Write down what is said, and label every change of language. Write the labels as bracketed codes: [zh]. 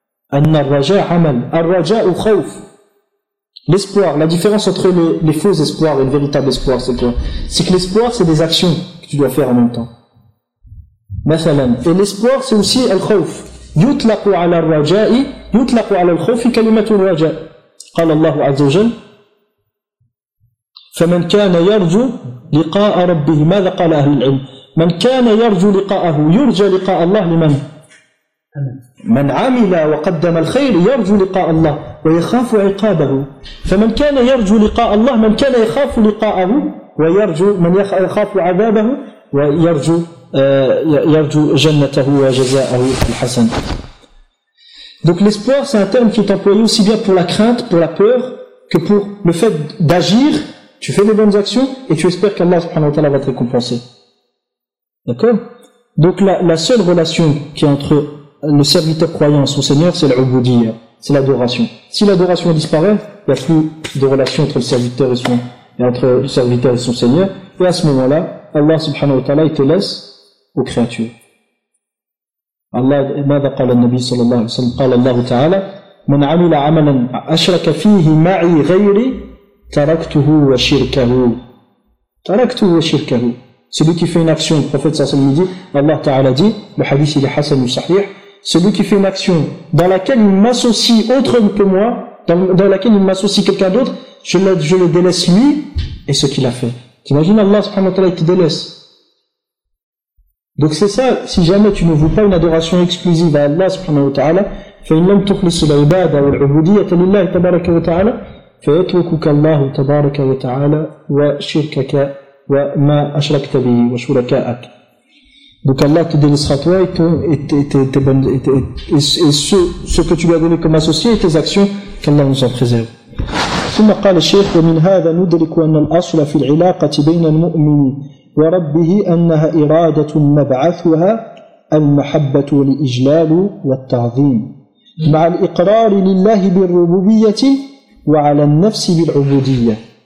[ar] Anna ar-raja' 'amal. Ar-raja' khawf. [fr] L'espoir, la différence entre les faux espoirs et le véritable espoir, c'est quoi? C'est que l'espoir, c'est des actions que tu dois faire en même temps. Mathalan, et l'espoir c'est aussi al-khawf. [ar] Yutlaqu 'ala ar-raja'i, yutlaqu 'ala al-khawf kalimatu ar-raja'. Qala Allah 'azza wa jalla فمن كان يرجو لقاء ربه ماذا قال أهل العلم من كان يرجو لقاءه يرجى لقاء الله لمن من عمل وقدم الخير يرجو لقاء الله ويخاف عقابه فمن كان يرجو لقاء الله من كان يخاف لقاءه ويرجو من يخاف عذابه ويرجو يرجو جنته وجزاءه الحسن. [fr] Donc l'espoir c'est un terme qui est employé aussi bien pour la crainte, pour la peur, que pour le fait d'agir. Tu fais des bonnes actions et tu espères qu'Allah subhanahu wa ta'ala va te récompenser. D'accord? Donc la seule relation qui est entre le serviteur croyant et son Seigneur, c'est l'ubudiyya, c'est l'adoration. Si l'adoration disparaît, il n'y a plus de relation entre le serviteur et son Seigneur. Et à ce moment-là, Allah subhanahu wa ta'ala, il te laisse aux créatures. [ar] الله ماذا قال النبي صلى الله عليه وسلم؟ قال الله تعالى: من عمل عملا أشرك فيه معي غيري تركته وشركه. تركته وشركه. [fr] Celui qui fait une action, le prophète [ar] صلى الله عليه وسلم [fr] dit, Allah Ta'ala dit, le hadith il est hasan ou sahih, celui qui fait une action dans laquelle il m'associe autre que moi, dans laquelle il m'associe quelqu'un d'autre, je le délaisse lui et ce qu'il a fait. T'imagines Allah subhanahu wa ta'ala qui délaisse. Donc c'est ça, si jamais tu ne veux pas une adoration exclusive à Allah subhanahu wa ta'ala, [ar] فإن لم تخلص العبادة والعبودية لله تبارك وتعالى فيتركك الله تبارك وتعالى وشركك وما أشركت به وشركائك. [fr] Donc Allah te délaissera toi et ce que tu lui as donné comme associé et tes actions, qu'Allah nous en préserve. [ar] ثم قال الشيخ: ومن هذا ندرك أن الأصل في العلاقة بين المؤمن وربه أنها إرادة مبعثها المحبة والإجلال والتعظيم مع الإقرار لله بالربوبية وعلى النفس بالعبودية.